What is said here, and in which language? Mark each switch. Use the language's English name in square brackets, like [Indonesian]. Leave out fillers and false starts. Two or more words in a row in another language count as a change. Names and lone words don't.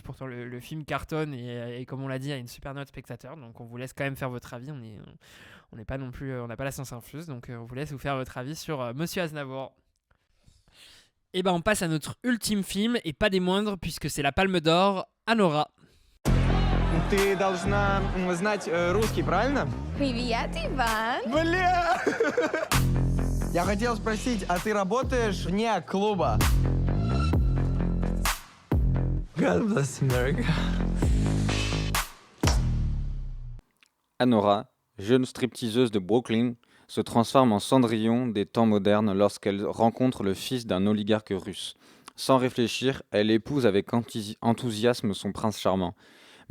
[French] Pourtant, le film cartonne, et comme on l'a dit, a une super note spectateur. Donc, on vous laisse quand même faire votre avis. On n'est pas non plus, on n'a pas la science infuse. Donc, on vous laisse vous faire votre avis sur Monsieur Aznavour. Et on passe à notre ultime film, et pas des moindres, puisque c'est la Palme d'Or, Anora. [Russian] Ты должна знать русский, правильно? Привет, Иван. Бля! Я хотел спросить, а ты работаешь вне клуба? [English] God bless America. [French] Anora, jeune stripteaseuse de Brooklyn, se transforme en Cendrillon des temps modernes lorsqu'elle rencontre le fils d'un oligarque russe. Sans réfléchir, elle épouse avec enthousiasme son prince charmant.